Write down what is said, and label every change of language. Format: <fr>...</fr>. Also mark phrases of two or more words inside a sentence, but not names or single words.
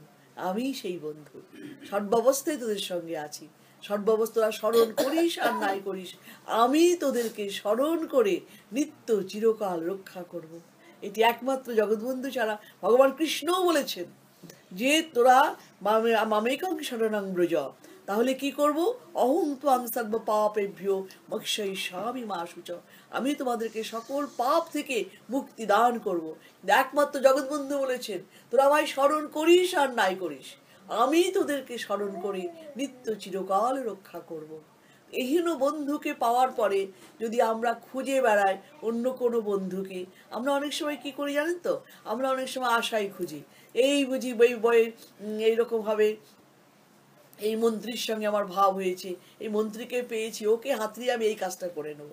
<bn>আমি সেই বন্ধু, সর্বাবস্থায় তোদের সঙ্গে আছি, সর্বাবস্থা স্মরণ করিস আর নাই করিস, আমি তোদেরকে স্মরণ করে নিত্য চিরকাল রক্ষা করব। এটি একমাত্র জগৎবন্ধু ছাড়া। ভগবান কৃষ্ণও বলেছেন যে তোরা</bn> <sa>मामेकं शरणं व्रज,</sa> <bn>তাহলে কি করব,</bn> <sa>अहं त्वं सर्व पापेभ्यो मोक्षयिष्यामि मा शुच,</sa> <bn>আমি তোমাদেরকে সকল পাপ থেকে মুক্তি দান করব। একমাত্র জগৎবন্ধু বলেছেন তোরা আমায় স্মরণ করিস আর নাই করিস, আমি তোদেরকে স্মরণ করে নিত্য চিরকাল রক্ষা করব। এহীন বন্ধুকে পাওয়ার পরে যদি আমরা খুঁজে বেড়াই অন্য কোনো বন্ধুকে, আমরা অনেক সময় কি করি জানেন তো, আমরা অনেক সময় আশাই খুঁজি, এই বুঝি বই বই এইরকমভাবে এই মন্ত্রীর সঙ্গে আমার ভাব হয়েছে, এই মন্ত্রীকে পেয়েছি, ওকে হাতড়িয়ে আমি এই কাজটা করে নেবো।</bn>